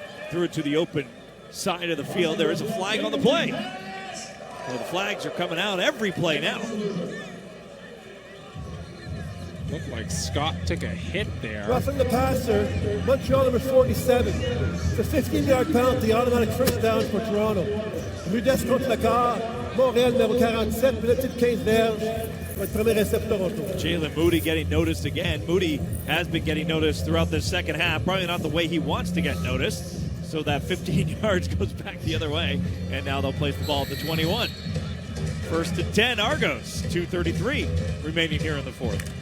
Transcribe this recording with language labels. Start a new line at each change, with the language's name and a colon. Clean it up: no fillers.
English: Threw it to the open side of the field. There is a flag on the play. Well, the flags are coming out every play now. Looked like Scott took a hit there. Roughing the passer, Montreal number 47. It's a 15-yard penalty, automatic first down for Toronto.
French: Rudesse contre le quart, Montréal numéro 47, pénalité de 15 verges. Va être premier essai pour Toronto.
English: Jalen Moody getting noticed again. Moody has been getting noticed throughout the second half. Probably not the way he wants to get noticed. So that 15 yards goes back the other way. And now they'll place the ball at the 21. 1st and 10, Argos. 2:33 remaining here in the fourth.